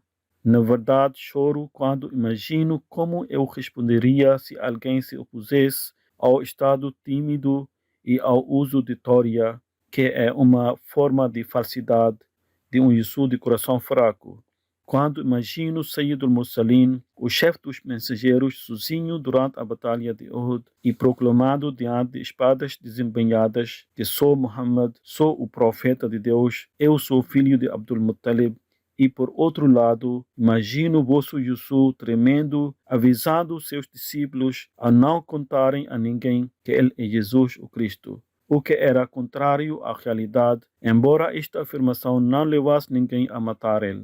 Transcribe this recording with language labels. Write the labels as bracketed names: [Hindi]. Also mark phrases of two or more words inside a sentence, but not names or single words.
[Portuguese] Na verdade, choro quando imagino como eu responderia se alguém se opusesse ao estado tímido e ao uso de teoria, que é uma forma de falsidade de um Jesus de coração fraco. Quando imagino [Arabic] سيد المرسلين, [Portuguese] o chefe dos mensageiros, sozinho durante a batalha de Uhud e proclamado diante de espadas desembanhadas que sou Muhammad, sou o profeta de Deus, eu sou filho de Abdul Muttalib. E por outro lado, imagino vosso Jesus tremendo, avisando seus discípulos a não contarem a ninguém que ele é Jesus o Cristo, o que era contrário à realidade, embora esta afirmação não levasse ninguém a matar ele.